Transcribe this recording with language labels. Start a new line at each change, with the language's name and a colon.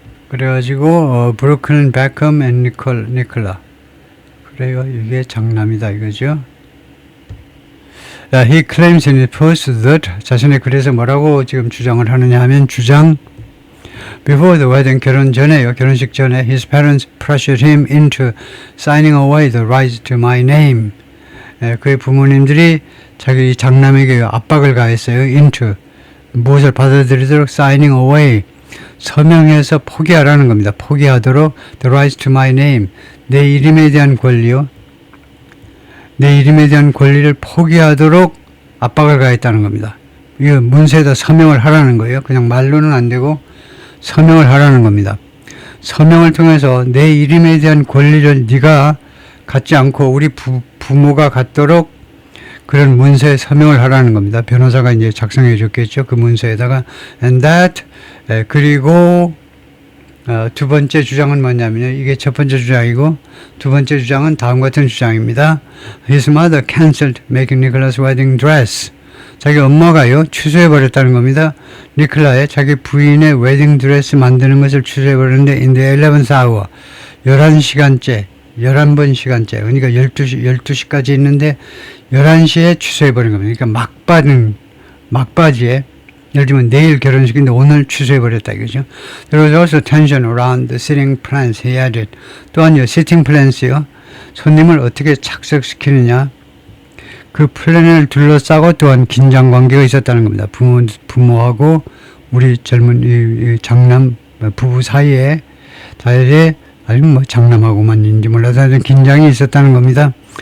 Korean: 그래가지고 브루클린 베컴 앤 니콜라 그래요. 이게 장남이다 이거죠.
English: He claims in his post that
Korean: 자신의 글에서 뭐라고 지금 주장을 하느냐 하면
English: Before the wedding
Korean: 결혼 전에요. 결혼식 전에
English: his parents pressured him into signing away the rights to my name.
Korean: 그의 부모님들이 자기 장남에게 압박을 가했어요. into 무엇을 받아들이도록
English: signing away
Korean: 서명해서 포기하라는 겁니다. 포기하도록
English: the rights to my name
Korean: 내 이름에 대한 권리요. 내 이름에 대한 권리를 포기하도록 압박을 가했다는 겁니다. 이거 문서에다 서명을 하라는 거예요. 그냥 말로는 안 되고 서명을 하라는 겁니다. 서명을 통해서 내 이름에 대한 권리를 네가 갖지 않고 우리 부모가 갖도록 그런 문서에 서명을 하라는 겁니다. 변호사가 이제 작성해 줬겠죠. 그 문서에다가
English: and that
Korean: 그리고 두 번째 주장은 뭐냐면요. 이게 첫 번째 주장이고 두 번째 주장은 다음과 같은 주장입니다.
English: His mother canceled making Nicholas wedding dress.
Korean: 자기 엄마가요. 취소해 버렸다는 겁니다. 니콜라의 자기 부인의 웨딩 드레스 만드는 것을 취소해 버렸는데
English: in the 11th hour
Korean: 11시간째 11번 시간째 그러니까 12시까지 있는데 11시에 취소해버린 겁니다. 그러니까 막바지에 예를 들면 내일 결혼식인데 오늘 취소해버렸다 이거죠.
English: There was also tension around the sitting plans he added.
Korean: 또한요
English: sitting plans
Korean: 요. 손님을 어떻게 착석시키느냐 그 플랜을 둘러싸고 또한 긴장 관계가 있었다는 겁니다. 부모하고 우리 젊은 이 장남 부부 사이에 아니면 뭐 장남하고만인지 몰라서 긴장이 있었다는 겁니다.